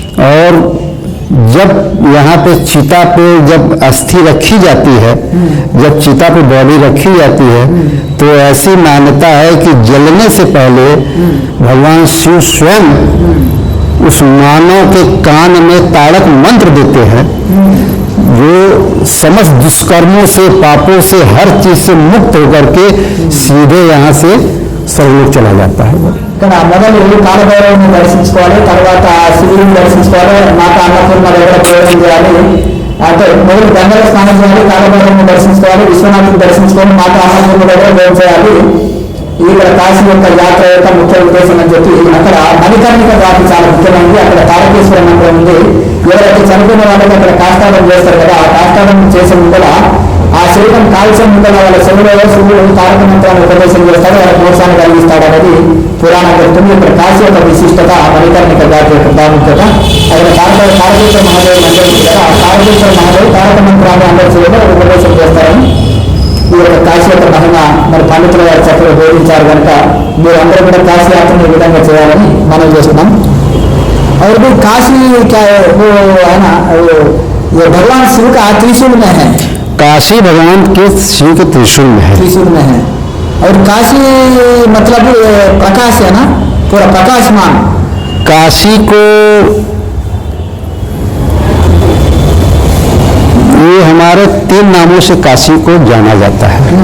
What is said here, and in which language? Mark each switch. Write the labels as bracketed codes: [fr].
[hi] और जब यहाँ पे चिता पे जब अस्थि रखी जाती है, जब चिता पे बॉडी रखी जाती है, तो ऐसी मान्यता है कि जलने से पहले भगवान शिव स्वयं उस मानव के कान में तारक मंत्र देते हैं, जो समस्त दुष्कर्मों से, पापों से, हर चीज से मुक्त होकर के सीधे यहाँ से सर्वलोक चला जाता है। [te] మొదలు కాలభైరవుని దర్శించుకోవాలి, తర్వాత శివుడిని దర్శించుకోవాలి, మాత అన్నపూర్ణ దగ్గర ప్రయోగం చేయాలి. అంటే మొదలు గంగలో స్నానం చేయాలి, కాలభైరవుని దర్శించుకోవాలి, విశ్వనాథుని దర్శించుకొని మాత అన్నపూర్ణ దగ్గర ప్రయోగం చేయాలి. ఇక్కడ కాశీ యొక్క యాత్ర యొక్క ముఖ్య ఉద్దేశం అని చెప్పి అక్కడ మణికర్ణిక ఘాట్ చాలా ముఖ్యమైనది. అక్కడ తారకేశ్వర మందిరం ఉంది. ఎవరైతే చనిపోయిన వాళ్ళకి అక్కడ కాష్టాదం చేస్తారు కదా, ఆ కాష్టాదం చేసే ముందర ఆ శరీరం కాల్చే ముందర వాళ్ళ శరీరంలో శివుడు తారక మంత్రాన్ని ఉపదేశం చేస్తాడు, వాళ్ళకి మోక్షాన్ని కలిగిస్తాడు అనేది పురాణ చెప్తుంది. ఇక్కడ కాశీ యొక్క విశిష్టత, మణికర్ణిక ఘాట్ యొక్క ప్రాముఖ్యత. అక్కడ తారకేశ్వర మహాదేవ్ మందిరం ఉంది కదా, ఆ తారకేశ్వర మహాదేవ్ తారక మంత్రాన్ని అందరి శరీరంలో ఉపదేశం చేస్తారని ఈ యొక్క కాశీ యొక్క మహిమ మరి పండితుల గారు చక్కగా బోధించారు కనుక మీరు అందరూ కూడా కాశీ యాత్రను ఈ విధంగా చేయాలని మనం చేస్తున్నాం. [hi] और भी काशी क्या वो है ना, ये भगवान शिव का त्रिशूल में है। काशी भगवान के शिव के त्रिशूल में है, त्रिशूल में है। और काशी मतलब प्रकाश है ना, पूरा प्रकाशमान। काशी को ये हमारे 3 नामों से काशी को जाना जाता है।